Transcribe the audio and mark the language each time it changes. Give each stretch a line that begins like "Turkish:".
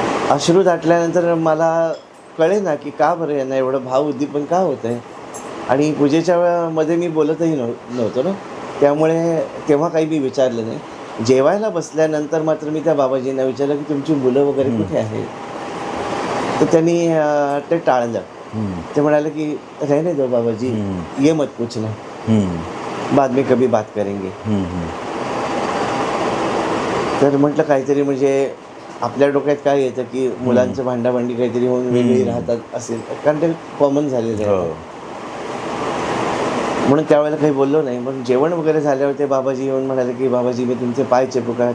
Marathi: अश्रू दाटल्यानंतर मला कळे ना की का बरं यांना एवढं भाव उद्दीपन का होतं आहे. आणि पूजेच्या वेळामध्ये मी बोलतही नव्हतो ना, त्यामुळे तेव्हा काही मी विचारलं नाही. जेवायला बसल्यानंतर मात्र मी त्या बाबाजींना विचारलं की तुमची मुलं वगैरे कुठे आहेत. तर त्यांनी ते टाळलं. ते म्हणाले की
Hindi: रहने दो बाबाजी, ये मत पूछना, बाद में कभी बात करेंगे.
Marathi: तर म्हटलं काहीतरी म्हणजे आपल्या डोक्यात काय येतं की मुलांचं भांडाभांडी काहीतरी होऊन वेगळी राहतात असेल, कारण ते कॉमन झालेलं आहे. म्हणून त्यावेळेला काही बोललो नाही. मग जेवण वगैरे झाल्यावर ते बाबाजी येऊन म्हणाले की बाबाजी मी तुमचे पाय चेपू का.